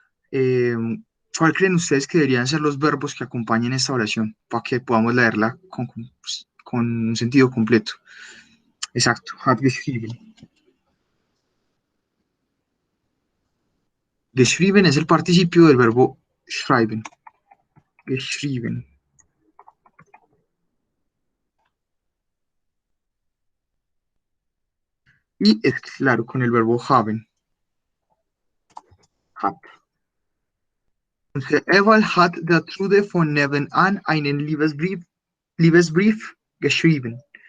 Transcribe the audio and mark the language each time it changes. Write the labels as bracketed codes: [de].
[es] Eh, ¿Cuál creen ustedes que deberían ser los verbos que acompañen esta oración para que podamos leerla con un sentido completo? Exacto, [de] hat geschrieben. [es] Geschrieben es el participio del verbo schreiben. Geschrieben. Y es claro, con el verbo haben. [de] Hat. Unser Ewald hat der Trude von nebenan einen Liebesbrief geschrieben.